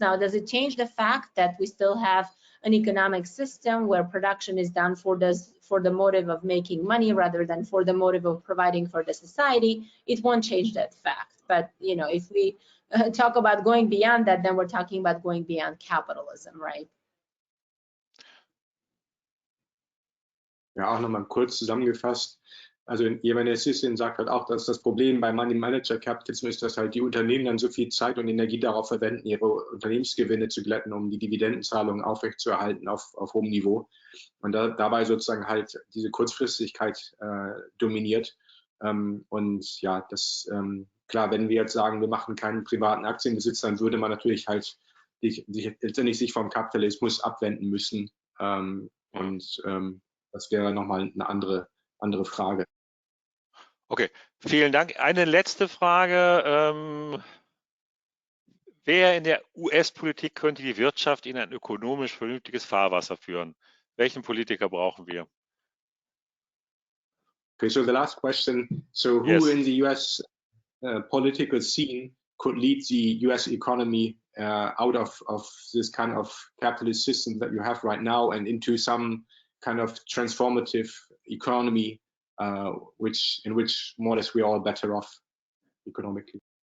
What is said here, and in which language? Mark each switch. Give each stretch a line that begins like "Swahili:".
English: Now, does it change the fact that we still have an economic system where production is done for the motive of making money rather than for the motive of providing for the society? It won't change that fact. But you know, if we talk about going beyond that, then we're talking about going beyond capitalism, right?
German: Ja, auch nochmal kurz zusammengefasst. Also Jemen Sissin sagt halt auch, dass das Problem bei Money Manager Capitalism ist, dass halt die Unternehmen dann so viel Zeit und Energie darauf verwenden, ihre Unternehmensgewinne zu glätten, um die Dividendenzahlungen aufrechtzuerhalten auf hohem Niveau. Und dabei sozusagen halt diese Kurzfristigkeit dominiert. Und ja, das klar, wenn wir jetzt sagen, wir machen keinen privaten Aktienbesitz, dann würde man natürlich halt letztendlich sich vom Kapitalismus abwenden müssen. Und das wäre nochmal eine andere Frage. Okay, vielen Dank. Eine letzte Frage. Wer in der US-Politik könnte die Wirtschaft in ein ökonomisch vernünftiges Fahrwasser führen? Welchen Politiker brauchen wir?
English: Okay, so the last question. So who Yes. in the US political scene could lead the US economy out of this kind of capitalist system that you have right now and into some kind of transformative economy in which more or less we're all better off economically?